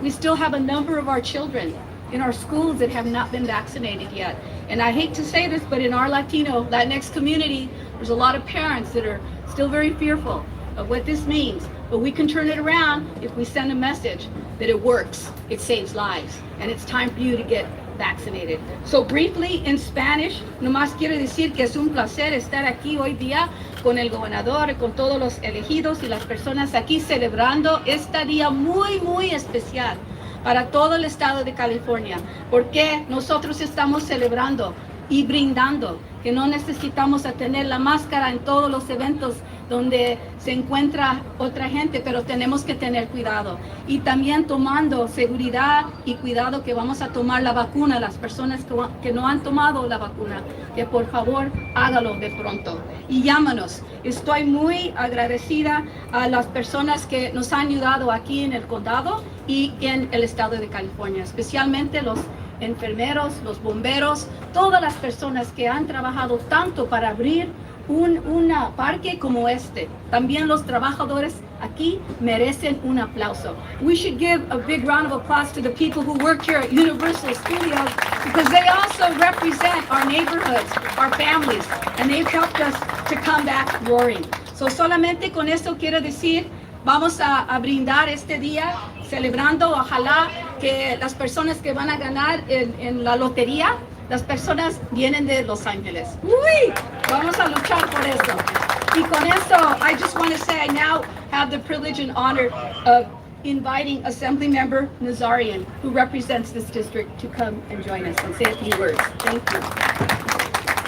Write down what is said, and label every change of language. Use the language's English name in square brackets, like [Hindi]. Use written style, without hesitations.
[English] We still have a number of our children in our schools that have not been vaccinated yet. And I hate to say this, but in our Latinx community, there's a lot of parents that are still very fearful of what this means. But we can turn it around if we send a message that it works, it saves lives, and it's time for you to get vaccinated. So briefly in Spanish, [Spanish] nomás quiero decir que es un placer estar aquí hoy día con el gobernador, con todos los elegidos y las personas aquí celebrando este día muy, muy especial para todo el estado de California, porque nosotros estamos celebrando y brindando que no necesitamos a tener la máscara en todos los eventos donde se encuentra otra gente, pero tenemos que tener cuidado. Y también tomando seguridad y cuidado que vamos a tomar la vacuna, las personas que no han tomado la vacuna, que por favor hágalo de pronto. Y llámanos. Estoy muy agradecida a las personas que nos han ayudado aquí en el condado y en el estado de California, especialmente los enfermeros, los bomberos, todas las personas que han trabajado tanto para abrir un parque como este. También los trabajadores aquí merecen un aplauso. [English] We should give a big round of applause to the people who work here at Universal Studios because they also represent our neighborhoods, our families, and they've helped us to come back roaring. [Spanish] So solamente con esto quiero decir, vamos a brindar este día celebrando, ojalá que las personas que van a ganar en la lotería, las personas vienen de Los Ángeles. ¡Uy! Vamos a luchar por eso. Y con eso, [English] I just want to say I now have the privilege and honor of inviting Assemblymember Nazarian, who represents this district, to come and join us and say a few words. Thank you.